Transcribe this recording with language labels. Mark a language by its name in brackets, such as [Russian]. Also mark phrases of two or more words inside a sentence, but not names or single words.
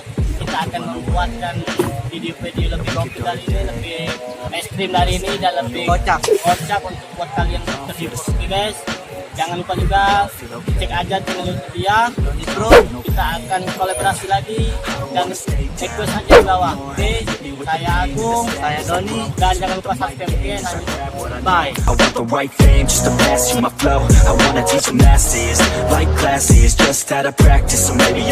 [Indonesian] Kita akan membuatkan video-video lebih komplit dari ini, lebih ekstrim dari ini dan lebih kocak untuk buat kalian terhibur. Oke guys, jangan lupa juga cek aja channel YouTube dia, Doni Bro. Kita akan kolaborasi lagi dan request aja di bawah. Oke, saya Agung, saya Doni, dan jangan lupa subscribe. Oke, lanjut. Bye. [English] I want the right fame just to pass you my flow. I wanna teach the masses like classes, just out of practice. So maybe you